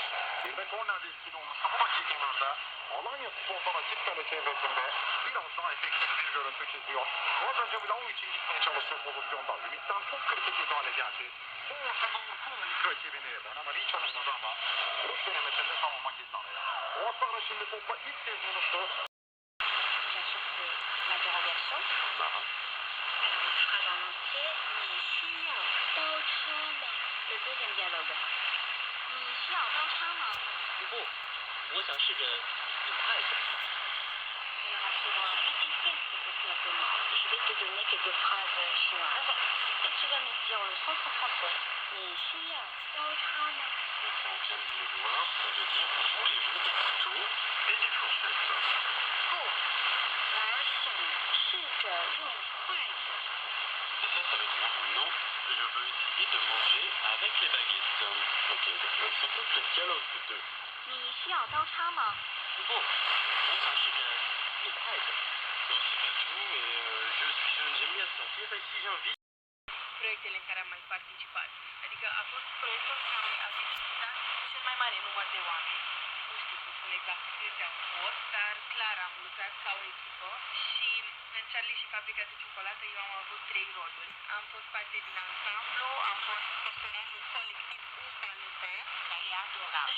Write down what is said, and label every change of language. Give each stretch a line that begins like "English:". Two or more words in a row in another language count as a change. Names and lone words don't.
Turkish: Bir de korner riski olmuş bu dakikalarda Alanyaspor'dan açık kale çevresinde biraz daha efektif bir görüntü çiziyor. Az önce Vlahovic'in gitmeye çalıştığı pozisyonda Ümit'ten çok kritik müdahale geldi. O ortada Orkun ilk rakibini Banamari hiç olmadı ama vuruş denemesinde savunma gitti araya. Ouattara şimdi topla ilk kez buluştu.
French: Bien sûr que ma dérogation. Alors une phrase en entier.
Chinese: 你需要刀叉吗
French: Le deuxième dialogue.
Chinese: 你需要刀叉吗不，我想试着用筷子。
French: Alors pour un petit test pour toi Thomas, je vais te donner quelques phrases chinoises et tu vas me dire le sens en français.
Chinese: 你需要刀叉吗
French: On vient de le voir, ça veut dire voulez-vous des couteaux et des fourchettes.
Chinese: 不，我想试着用筷子。
French: Ça veut dire non, je veux essayer de manger avec les baguettes. Ok, donc écoute le dialogue de deux.
Chinese: 你需要刀叉吗不，我想试着用筷子。
French: Non, c'est pas tout, mais je suis jeune, j'aime bien sortir et si j'ai envie.
Romanian: Proiectele în care am mai participat. Adică a fost proiectul care a vizitat cel mai mare număr de oameni. Nu știu să spun exact câți au fost, dar clar am lucrat ca o echipă și în Charlie și Fabrica de Ciocolată eu am avut 3 roluri. Am fost parte din ansamblu, am fost personajul colectiv Uzbalupe, care e adorabil.